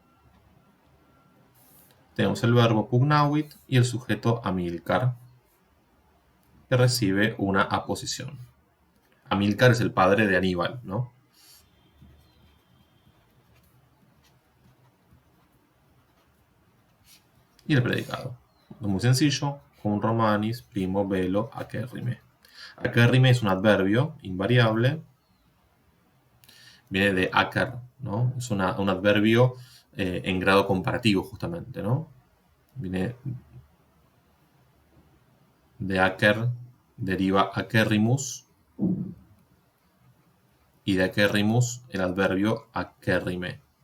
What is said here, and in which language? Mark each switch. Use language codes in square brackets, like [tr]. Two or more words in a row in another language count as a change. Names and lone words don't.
[es] Tenemos el verbo pugnavit y el sujeto Amilcar, que recibe una aposición. Amilcar es el padre de Aníbal, ¿no? Y el predicado. Es muy sencillo. [la] Cum Romanis primo bello acerrime. [es] Acerrime es un adverbio invariable. Viene de acer, ¿no? Es un adverbio en grado comparativo, justamente, ¿no? Viene de acer, deriva acerrimus, y de acerrimus el adverbio acerrime.